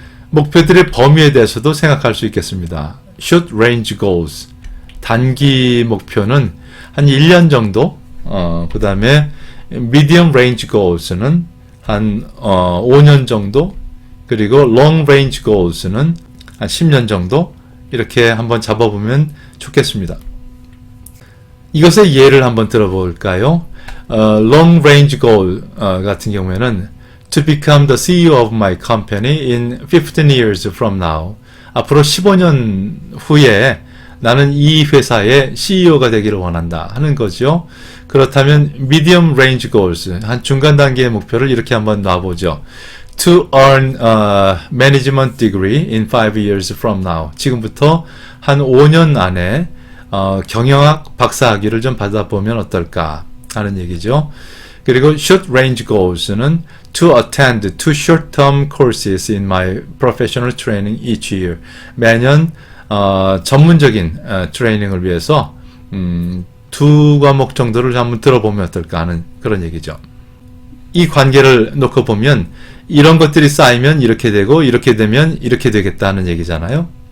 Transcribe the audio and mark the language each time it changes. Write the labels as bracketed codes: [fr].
[ko] 목표들의 범위에 대해서도 생각할 수 있겠습니다. Short range goals, 단기 목표는 한 1년 정도, 그 다음에 medium range goals는 한 5년 정도, 그리고 long range goals는 한 10년 정도 이렇게 한번 잡아보면 좋겠습니다. 이것의 예를 한번 들어볼까요? [en] long range goal [ko] 같은 경우에는 [en] to become the CEO of my company in 15 years from now. [ko] 앞으로 15년 후에 나는 이 회사의 CEO가 되기를 원한다 하는 거죠. 그렇다면 medium range goals, 한 중간 단계의 목표를 이렇게 한번 놔보죠. [en] To earn a management degree in 5 years from now. [ko] 지금부터 한 5년 안에 경영학 박사학위를 좀 받아보면 어떨까 하는 얘기죠. 그리고 [en] short range goals는 to attend 2 short-term courses in my professional training each year. [ko] 매년 전문적인 트레이닝을 위해서 2과목 정도를 한번 들어보면 어떨까 하는 그런 얘기죠. 이 관계를 놓고 보면 이런 것들이 쌓이면 이렇게 되고 이렇게 되면 이렇게 되겠다는 얘기잖아요.